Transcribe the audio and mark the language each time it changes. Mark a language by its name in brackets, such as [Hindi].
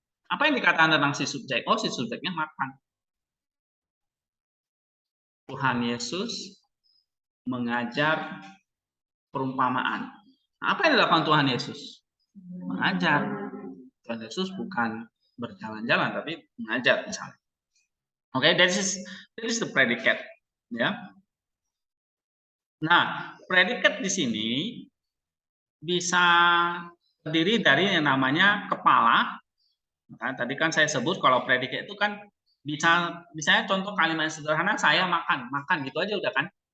[Indonesian] Apa yang dikatakan tentang si subjek? Oh, si subjeknya makan. Tuhan Yesus mengajar perumpamaan. Apa yang dilakukan Tuhan Yesus? Mengajar. Tuhan Yesus bukan berjalan-jalan tapi mengajar misalnya. [English] Oke, that is the predicate, ya. [Indonesian] Nah, predikat di sini bisa terdiri dari yang namanya kepala. Nah, tadi kan saya sebut kalau predikat itu kan bisa, misalnya contoh kalimat sederhana saya makan gitu aja udah kan.